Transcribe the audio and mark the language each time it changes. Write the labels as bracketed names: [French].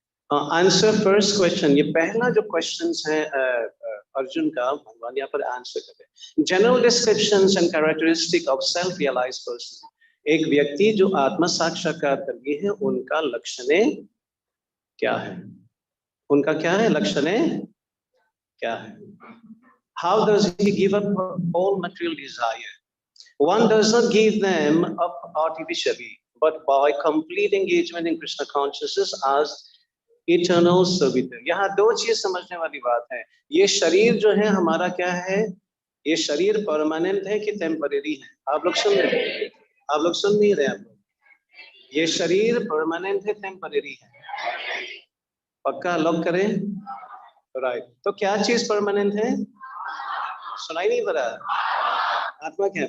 [English] answer first question, [Hindi] ये पहला जो क्वेश्चन है अर्जुन का, भगवान यहाँ पर आंसर कर रहे हैं। [English] General descriptions and characteristic of self realised person. [Hindi] एक व्यक्ति जो आत्मा साक्षात्कार कर लिए है, उनका लक्षण क्या है? उनका क्या है? लक्षण क्या है? [English] How does he give up all material desire? One does not give them up artificially, but by complete engagement in Krishna consciousness as eternal servitor. [Hindi] यहाँ दो चीज समझने वाली बात है। ये शरीर जो है हमारा क्या है, ये शरीर परमानेंट है कि टेम्परेरी है? आप लोग सुन रहे हैं? आप लोग सुन नहीं रहे? आप लोग, ये शरीर परमानेंट है टेम्परेरी है? पक्का लॉक करें? राइट। तो क्या चीज परमानेंट है? सुनाई नहीं पड़ा? आत्मा क्या है?